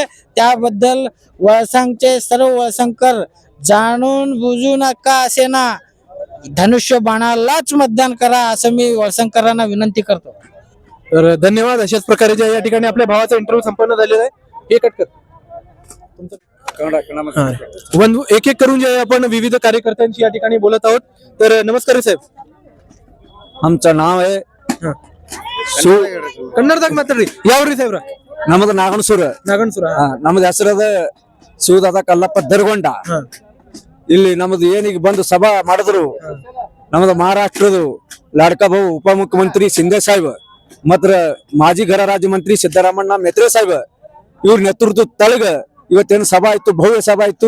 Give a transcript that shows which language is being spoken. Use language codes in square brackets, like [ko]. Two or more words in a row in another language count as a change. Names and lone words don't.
[mr] त्याबद्दल वळसंगचे सर्व वळसंगकर जाणून बुजू नका असे ना, धनुष्य बाणालाच मतदान करा असं मी वळसंगकरांना विनंती करतो. तर धन्यवाद. अशाच प्रकारे जे या ठिकाणी आपल्या भावाचा इंटरव्ह्यू संपन्न झालेला आहे. हे कट कर. एक एक करून जे आपण विविध कार्यकर्त्यांशी या ठिकाणी बोलत आहोत. तर नमस्कार साहेब. आमचं नाव आहे [kn] ಕನ್ನಡದಾಗ ಮಾತಾಡ್ರಿ. ಯಾವ್ರಿ ಸಾಹೇಬ್ರ? ನಮ್ಮದು ನಾಗಣಸೂರ. ನಮ್ಮದು ಹೆಸರದ ಶಿವದಾದ ಕಲ್ಲಪ್ಪ ದರ್ಗೊಂಡ. ಇಲ್ಲಿ ನಮ್ಮದು ಏನೀಗ ಬಂದು ಸಭಾ ಮಾಡಿದ್ರು, ನಮ್ಮದು ಮಹಾರಾಷ್ಟ್ರದ ಲಾಡ್ಕಾ ಭಾऊ ಉಪಮುಖ್ಯಮಂತ್ರಿ ಶಿಂದೆ ಸಾಹೇಬ್ ಮತ್ರ ಮಾಜಿ ಗೃಹ ರಾಜ್ಯ ಮಂತ್ರಿ ಸಿದ್ದರಾಮಣ್ಣ ಮೇತ್ರೆ ಸಾಹೇಬ್ ಇವ್ರ ನೇತೃತ್ವದ ತಳಗ ಇವತ್ತೇನು ಸಭಾ ಆಯ್ತು, ಭವ್ಯ ಸಭಾ ಆಯ್ತು.